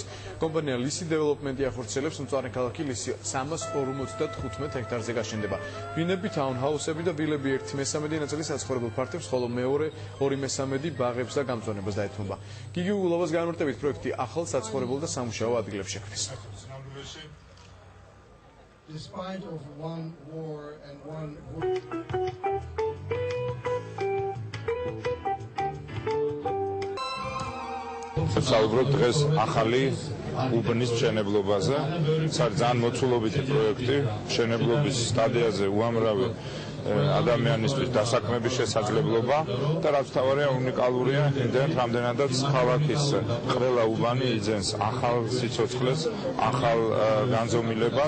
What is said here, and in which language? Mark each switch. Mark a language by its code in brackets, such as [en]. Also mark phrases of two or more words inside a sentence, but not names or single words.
[ka] კომპანია ლისი დეველოპმენტი ახორციელებს მწვანე ქალაქი ლისი 355 ჰექტარზე გაშენდება. ბინები, თაუნჰაუსები და ვილები 1/3 ნაწილი საცხოვრებელ ფართობს, ხოლო მეორე 2/3 ბაღებს და გამწვანებას დაეთმობა. გიგი უგულოვას განმარტებით პროექტი ახალ საცხოვრებელ და სამუშაო ადგილებს შექმნის. [en] Despite of one war and one [ka] საუბრობთ დღეს ახალი უბნის მშენებლობაზე. ეს არის ძალიან მოცულობითი პროექტი. მშენებლობის სტადიაზე უამრავი ადამიანისთვის დასაქმების შესაძლებლობა და რაც თავარია უნიკალურია იმდენად, რამდენადაც ქალაქის ყველა უბანი იძენს ახალ სიცოცხლეს, ახალ განზომილებას.